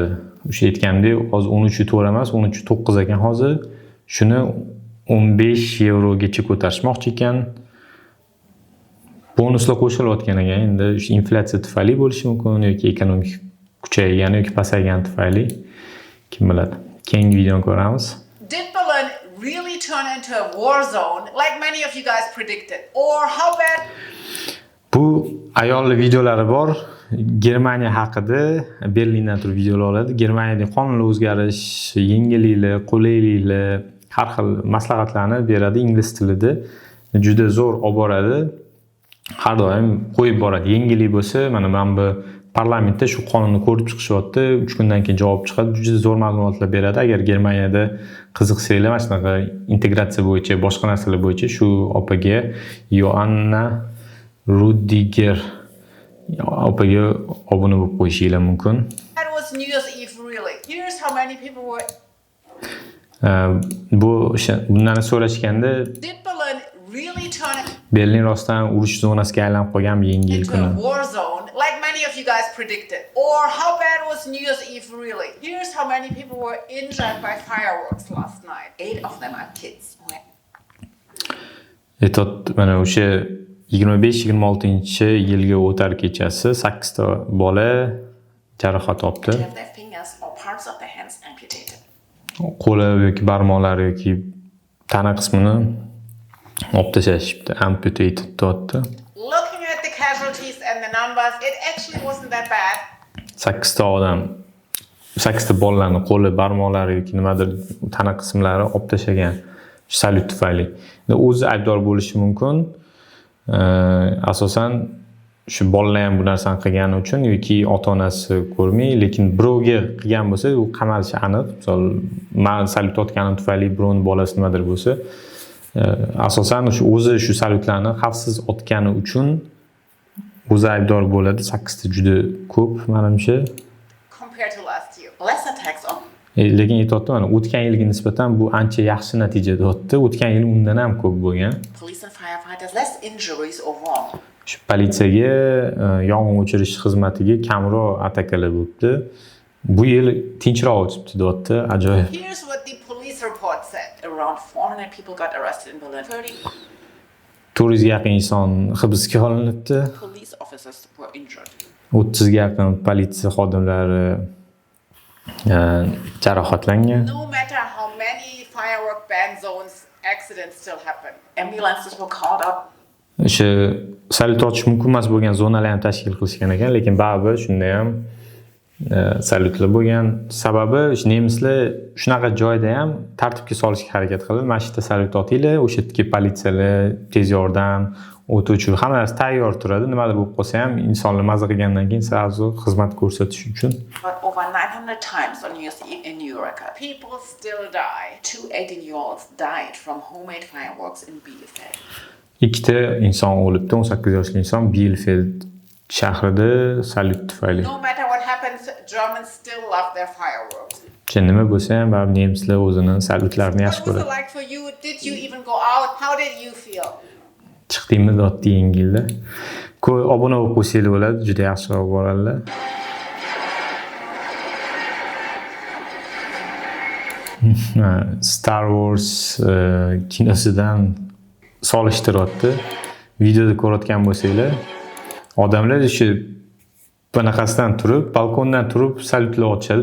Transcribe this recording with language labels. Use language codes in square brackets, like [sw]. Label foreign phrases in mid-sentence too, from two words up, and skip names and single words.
[uz] O'sha aytgandek, hozir 13 to'g'ri emas, 13 9 ekan hozir. Shuni 15 eurogacha ko'tarishmoqchi ekan. Bonuslar qo'shilayotgan ekan. Endi o'sha inflyatsiya tufayli bo'lishi mumkin yoki ekonomik kuchaygani yoki pasaygani tufayli, kim biladi. Keyingi videoni ko'ramiz. [en] Did Berlin really turn into a war zone like many of you guys predicted? Or how bad? [uz] Bu ayollar videolari bor. Germaniya haqida Berlindan turib videolar oladi. Germaniyada qonunlar o'zgarish, yengilliklar, qulayliklar, har xil maslahatlarni beradi ingliz tilida. Juda zo'r olib boradi. Har doim qo'yib boradi. Yengillik bo'lsa, mana men bu parlamentda shu qonunni ko'rib chiqishyapti. 3 kundan keyin javob chiqadi. Juda zo'r ma'lumotlar beradi. Agar Germaniyada qiziqsanglar, mana shunaqa integratsiya bo'yicha, boshqa narsalar bo'yicha shu opaga Joanna Rudiger opaga obuna bo'lib qo'yishingiz mumkin. [en] That was New Year's Eve really. Here's how many people were. [uz] Bu bundan so'rashganda [en] Did Berlin really turn [uz] Berlin rostdan urush zonasiga aylanib qolgan yangi yil [en] into [uz] kuni. [en] a war zone like many of you guys predicted? Or how bad was New Year's Eve really? Here's how many people were injured by fireworks last night. 8 of them are kids. [uz] Mana o'sha 25-26 yilga o'tar kechasi 8 ta bola jarohat oldi. Qo'li yoki barmoqlari yoki tana qismini olib tashlashibdi, amputated deyapti. [en] Looking at the casualties and the numbers, it actually wasn't that bad. [uz] 8 ta odam, 8 ta bolalarning qo'li, barmoqlari yoki nimadir tana qismlari olib tashlagan salyut tufayli. O'zi aybdor bo'lishi mumkin. Asosan shu bolalar ham bu narsani qilgani uchun yoki ota-onasi ko'rmay, lekin birovga qilgan bo'lsa, u qamalishi aniq. Misol, men salyut otganim tufayli birovning bolasi nimadir bo'lsa, asosan o'zi shu salyutlarni xavfsiz otgani uchun o'zi aybdor bo'ladi. 8 ta juda ko'p, menimcha. [en] Compared to last year. Less attacks on. [uz] Lekin aytayapti, mana o'tgan yilga nisbatan bu ancha yaxshi natija deyapti. O'tgan yil undan ham ko'p bo'lgan. [en] Police and firefighters less injuries overall. [uz] Shu politsiyaga, yong'in o'chirish xizmatiga kamroq atakalar bo'libdi. Bu yil tinchroq o'tibdi deyapti. Ajoyib. [en] Here's what the police report said. Around 400 people got arrested in Berlin. [uz] 400 ga yaqin inson hibsga olinibdi. [en] Police officers were injured. [uz] 30 ga yaqin politsiya xodimlari jarohatlangan. [en] No matter how many firework ban zones, accidents still happen. Ambulances were called up. [uz] O'sha salyut otish mumkin emas bo'lgan zonalar ham tashkil qilishgan ekan, lekin baribir shunda ham salyutlar bo'lgan. Sababi nemislar shunaqa joyda ham tartibga solishga harakat qildi. Mana shu yerda salyut otinglar, o'sha yerdagi politsiyalar, tez yordam, o't o'chirish hamma narsa tayyor turadi. Nimadir bo'lib qolsa ham insonlar maza qilgandan keyin sразу xizmat ko'rsatish uchun. [en] But over 900 times on New Year's Eve in New York, people still die. 2 18-year-olds died from homemade fireworks in Bielefeld. [uz] Ikkita inson o'libdi, 18 yoshli inson Bielefeld shahrida salyut tufayli. [en] No matter what happens, Germans still love their fireworks. [uz] Nima bo'lsa ham baribir nemislar o'zini salyutlarini yaxshi [en] What was [uz] ko'radi. [en] it like for you? Did you even go out? How did you feel? [uz] Chiqdingmi dotdi Yangi yilda. Obuna bo'lib qo'ysanglar bo'ladi, juda yaxshi olib boradilar. Star Wars kinosidan solishtiryapti. Videoda ko'rayotgan bo'lsanglar, odamlar shu bunaqasidan turib, balkondan turib salyutlar otishadi.